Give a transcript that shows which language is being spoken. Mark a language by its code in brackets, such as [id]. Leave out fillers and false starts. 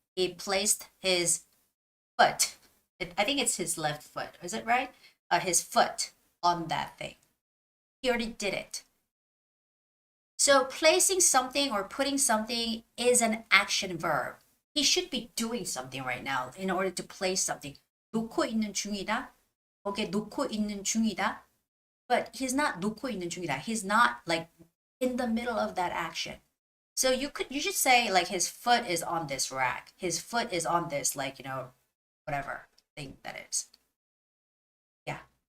[en] He placed his foot. I think it's his left foot. Is it right? His foot on that thing. He already did it. So placing something or putting something is an action verb. He should be doing something right now in order to place something. [ko] 놓고 있는 중이다. Okay, 놓고 있는 중이다. [en] But he's not [ko] 놓고 있는 중이다. [en] He's not like in the middle of that action. So you should say like his foot is on this rack. His foot is on this, like, whatever thing that is. Yeah.